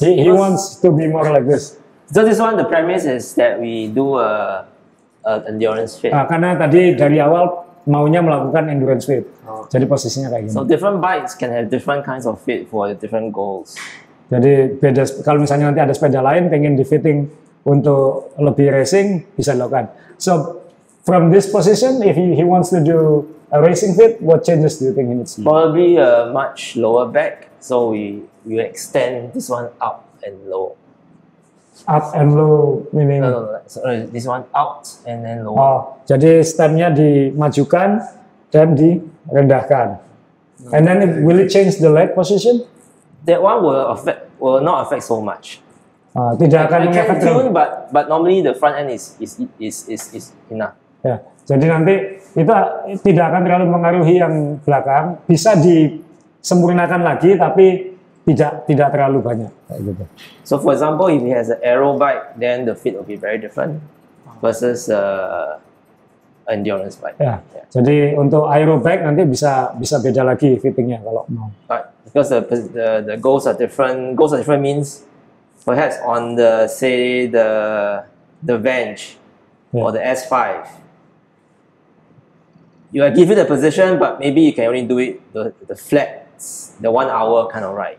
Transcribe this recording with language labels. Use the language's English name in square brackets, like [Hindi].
[English] He wants to be more like this. So this one, the premise is that we do a endurance fit. [Indonesian] Karena tadi dari awal maunya melakukan endurance fit. Jadi posisinya kayak gini. [English] So different bikes can have different kinds of fit for different goals. [Indonesian] Jadi beda, kalau misalnya nanti ada sepeda lain pengen di fitting untuk lebih racing bisa dilakukan. [English] So from this position, if he wants to do a racing fit, what changes do you think he needs to do? Probably a much lower back. So we extend this one up and low. Up and low meaning? No. Sorry, this one out and then lower. [Indonesian] Oh, jadi stemnya dimajukan dan direndahkan. [English] And then will it change the leg position? That one will not affect so much. [Indonesian] Tidak akan [English] I can [Indonesian] mengefek. [English] tune, but normally the front end is enough. [Indonesian] Ya, jadi nanti itu tidak akan terlalu mengaruhi yang belakang, bisa disempurnakan lagi, tapi tidak terlalu banyak kayak gitu. [English] So for example, if he has an aero bike, then the fit will be very different versus endurance bike. [Indonesian] Ya, jadi untuk aero bike nanti bisa beda lagi fittingnya kalau mau. [English] Right, because the goals are different. Goals are different means perhaps on the say the Venge or the S5. You are given the position, but maybe you can only do it the flats, the 1 hour kind of ride.